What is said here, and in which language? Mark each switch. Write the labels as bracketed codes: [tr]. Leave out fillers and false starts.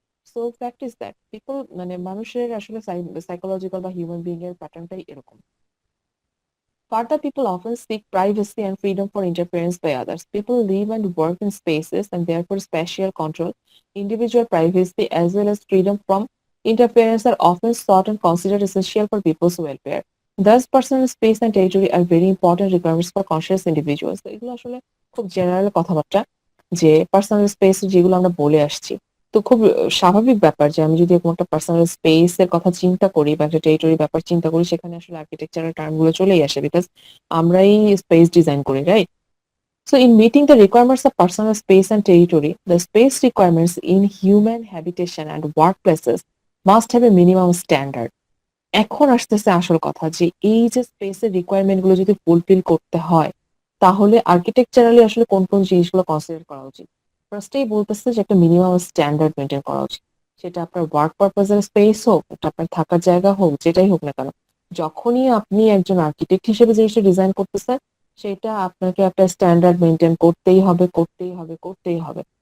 [en] so fact is that people, [bn] মানে মানুষের আসলে সাইকোলজিক্যাল বা হিউম্যান বিং এর প্যাটার্নটাই এরকম। [en] Further, people often seek privacy and freedom for interference by others. People live and work in spaces and therefore spatial control, individual privacy as well as freedom from interference are often sought and considered essential for people's welfare. Thus, personal space and territory are very important requirements for conscious individuals. [bn] তো এগুলো আসলে খুব general কথাবার্তা, যে personal space যেগুলো আমরা বলে আসছি। তো খুব স্বাভাবিক ব্যাপার যে আমি যদি এরকম একটা পার্সোনাল স্পেস এর কথা চিন্তা করি বা একটা টেরিটরি ব্যাপার চিন্তা করি, সেখানে আসলে আর্কিটেকচারাল টার্ম গুলো চলেই আসে, বিকজ আমরাই স্পেস ডিজাইন করি, right? [en] So, in meeting the requirements of personal space and territory, the space requirements in human habitation and workplaces must have a minimum standard. [bn] এখন আসতেছে আসল কথা, যে এই যে স্পেসের রিকোয়ারমেন্ট গুলো যদি ফুলফিল করতে হয়, তাহলে আর্কিটেকচারালি আসলে কোন কোন জিনিসগুলো কনসিডার করা উচিত। ফার্স্টেই বলতেছে যে একটা মিনিমাম স্ট্যান্ডার্ড মেনটেন করা উচিত। সেটা আপনার ওয়ার্ক পারপাজের স্পেস হোক, এটা আপনার থাকার জায়গা হোক, যেটাই হোক না কেন, যখনই আপনি একজন আর্কিটেক্ট হিসেবে জিনিসটা ডিজাইন করতেছেন, সেটা আপনাকে একটা স্ট্যান্ডার্ড মেনটেন করতেই হবে, করতেই হবে, করতেই হবে।